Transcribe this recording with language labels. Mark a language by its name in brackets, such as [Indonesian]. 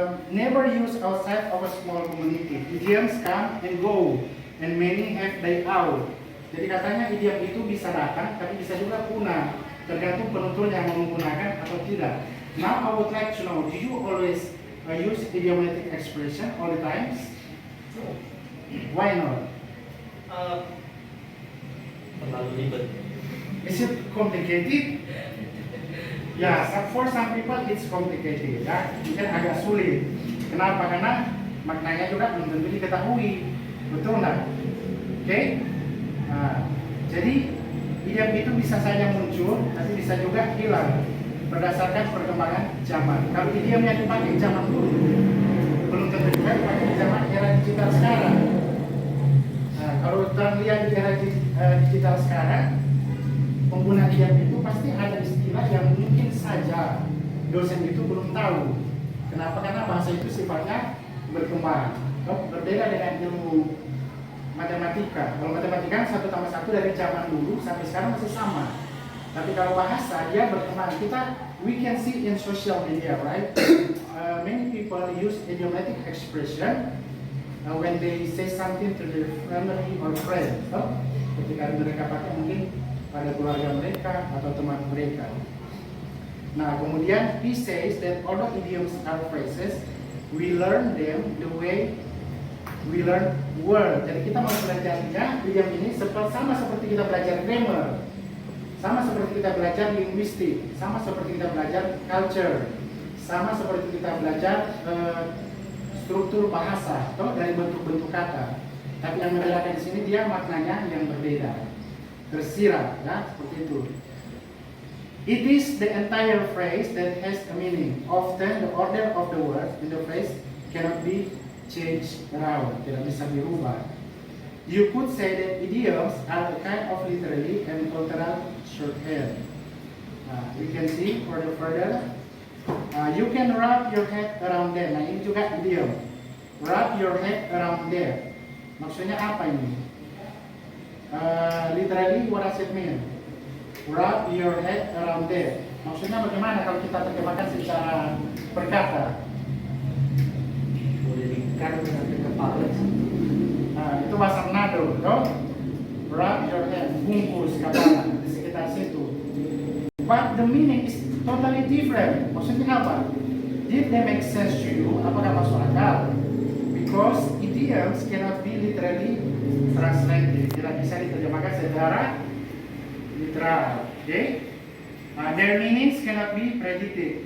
[English] Never use outside of a small community. Idioms come and go, and many have died out. [Indonesian] Jadi katanya idiom itu bisa datang, tapi bisa juga punah, tergantung penutur yang menggunakan atau tidak. [English] Now I would like to know, do you always use idiomatic expression all the times? Why not? [Indonesian] Terlalu ribet. [English] Is it complicated? [Indonesian] Ya, [English] for some people it's complicated, [Indonesian] ya, mungkin agak sulit. Kenapa? Karena maknanya juga belum tentu diketahui, betul nggak? Oke? Nah, jadi idiom itu bisa saja muncul, tapi bisa juga hilang berdasarkan perkembangan zaman. Kalau idiom yang dipakai zaman dulu, belum tentu juga dipakai di zaman era digital sekarang. Nah, kalau kita lihat di era digital sekarang, pengguna idiom itu pasti ada istilah yang mungkin saja dosen itu belum tahu. Kenapa? Karena bahasa itu sifatnya berkembang. Berbeda dengan ilmu matematika. Kalau matematika 1+1 dari zaman dulu sampai sekarang masih sama. Tapi kalau bahasa dia berkembang. [English] We can see in social media, right? Many people use idiomatic expression when they say something to their family or friends. [Indonesian] Ketika mereka pakai mungkin pada keluarga mereka atau teman mereka. Nah, kemudian [English] he says that although idioms are phrases, we learn them the way we learn word. [Indonesian] Jadi kita mau belajarnya idiom ini sama seperti kita belajar grammar, sama seperti kita belajar linguistik, sama seperti kita belajar culture, sama seperti kita belajar struktur bahasa atau dari bentuk-bentuk kata. Tapi yang membedakan di sini dia maknanya yang berbeda, tersirat, ya seperti itu. [English] It is the entire phrase that has a meaning. Often the order of the words in the phrase cannot be changed around, [Indonesian] tidak bisa dirubah. [English] You could say that idioms are a kind of literary and cultural shorthand. We can see for the further. You can wrap your head around them. [Indonesian] Nah ini juga idiom. [English] Wrap your head around them. [Indonesian] Maksudnya apa ini? [English] Literally, what does it mean? Wrap your head around them. [Indonesian] Maksudnya bagaimana kalau kita terjemahkan secara berkata? Boleh diikat dengan kepala. Itu bahasa Manado, toh? [English] Wrap your head, [Indonesian] bungkus kepala di sekitar situ. [English] But the meaning is totally different. [Indonesian] Maksudnya apa? [English] Did they make sense to you? [Indonesian] Apakah masuk akal? [English] Because idioms cannot be literally translated. [Indonesian] Tidak bisa diterjemahkan secara literal. [English] Okay? Their meanings cannot be predicted.